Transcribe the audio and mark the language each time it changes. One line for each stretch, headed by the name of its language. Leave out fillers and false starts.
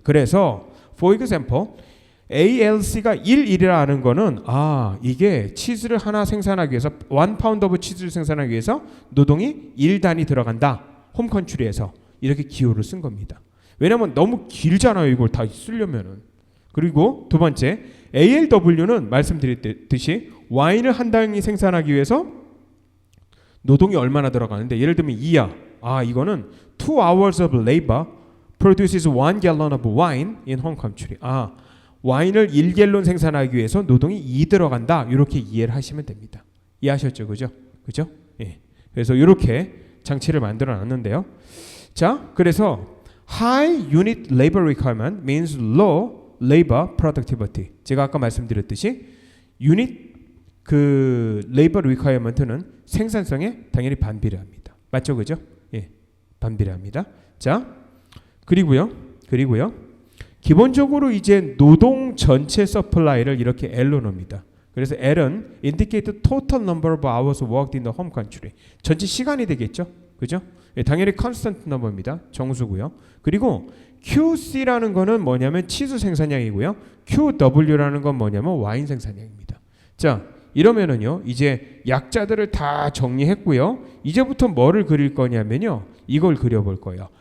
Korean: 그래서
English: for example
Korean: ALC가 1이라는 거는 이게 치즈를 하나 생산하기 위해서 1파운드 오브 치즈를 생산하기 위해서 노동이 1단위 들어간다. 홈 컨트리에서 이렇게 기호를 쓴 겁니다. 왜냐면 너무 길잖아요. 이걸 다 쓰려면은. 그리고 두 번째 ALW는 말씀드렸듯이 와인을 한 단위 생산하기 위해서 노동이 얼마나 들어가는데, 예를 들면 2야. 이거는
English: 2 hours of labor produces 1 gallon of wine in home country.
Korean: 와인을 1갤론 생산하기 위해서 노동이 2 들어간다. 이렇게 이해를 하시면 됩니다. 이해하셨죠? 그죠? 예. 그래서 이렇게 장치를 만들어 놨는데요. 자, 그래서
English: high unit labor requirement means low labor productivity.
Korean: 제가 아까 말씀드렸듯이 유닛 labor requirement는 생산성에 당연히 반비례합니다. 맞죠? 그죠? 예. 반비례합니다. 자, 그리고요. 기본적으로 이제 노동 전체 서플라이를 이렇게 L로 넣습니다. 그래서 L은
English: indicate total number of hours worked in the home country.
Korean: 전체 시간이 되겠죠? 그죠? 예, 당연히
English: constant number
Korean: 입니다. 정수고요. 그리고 QC라는 거는 뭐냐면 치즈 생산량이고요. QW라는 건 뭐냐면 와인 생산량입니다. 자, 이러면은요, 이제 약자들을 다 정리했고요. 이제부터 뭐를 그릴 거냐면요, 이걸 그려볼 거예요.